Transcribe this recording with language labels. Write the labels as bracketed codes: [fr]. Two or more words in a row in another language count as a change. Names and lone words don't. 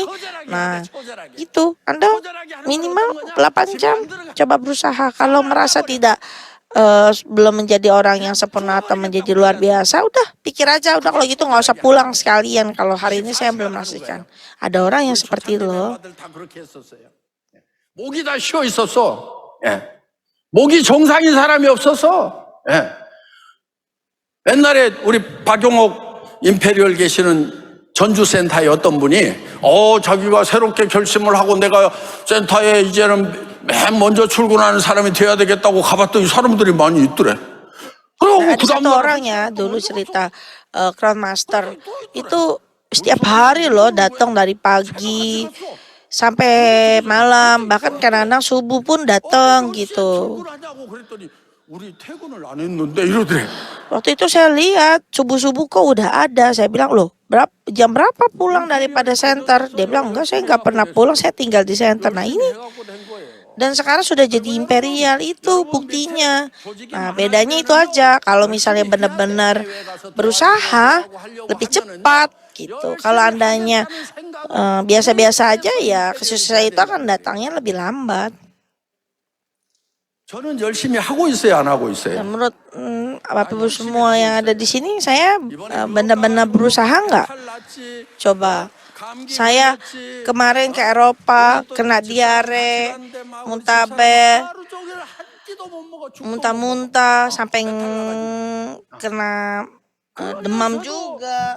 [id] Nah, itu Anda minimal 8 jam coba berusaha. Kalau merasa tidak belum menjadi orang yang sempurna atau menjadi luar biasa, udah pikir aja, udah kalau gitu nggak usah pulang sekalian. Kalau hari ini saya belum merasakan. Ada orang yang seperti itu loh. [ko] 목이 다 쉬어 있었어. 목이 정상인 사람이 없어서. 옛날에 우리 박용옥 임페리얼 계시는 전주센터에 어떤 분이 자기가 새롭게 결심을 하고 내가 센터에 이제는 맨 먼저 출근하는 사람이 돼야 되겠다고 가봤더니 사람들이 많이 있더래. 그리고 [id] Ada [ko] 그 [id] satu [ko] 다음날 [id] orang ya dulu cerita Crown Master itu setiap hari loh datang dari pagi sampai malam, bahkan kadang-kadang subuh pun datang gitu. [ko] 출근하자고 그랬더니 우리 퇴근을 안 했는데 이러더래. [id] Waktu itu saya lihat subuh-subuh kok udah ada. Saya bilang, loh jam berapa pulang daripada center? Dia bilang, enggak, saya nggak pernah pulang, saya tinggal di center. Nah ini, dan sekarang sudah jadi imperial, itu buktinya. Nah bedanya itu aja, kalau misalnya benar-benar berusaha lebih cepat gitu. Kalau andanya biasa-biasa aja ya kesuksesan itu akan datangnya lebih lambat. [ko] 저는 열심히 하고 있어요, 안 하고 있어요? [id] Dan menurut Bapak Ibu semua yang ada di sini, saya benar-benar berusaha nggak? Coba, saya kemarin ke Eropa, kena diare, muntah-muntah, sampai kena demam juga.